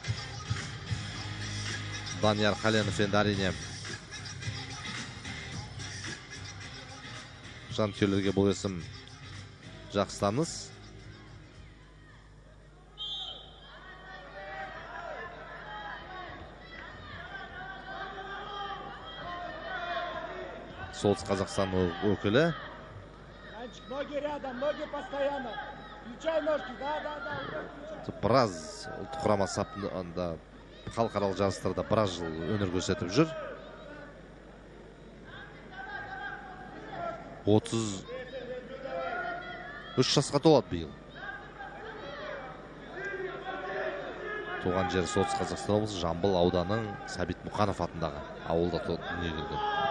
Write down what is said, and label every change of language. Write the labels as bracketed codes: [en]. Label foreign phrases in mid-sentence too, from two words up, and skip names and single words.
[kk] Данияр Қаленов енді әрине жанкүйерлерге бұл есім жақсы таныс. Солтүстік Қазақстан өкілі. [ru] Ноги рядом, ноги постоянно. Включай ножки, да. [kk] Біраз ұлттық құрама сапында халықаралық жарыстарда біраз жыл өнер көрсетіп жүр. 33 жасқа толады биыл. Туған жері Солтүстік Қазақстан облысы Жамбыл ауданының Сәбит Мұқанов атындағы ауылда дүниеге келген.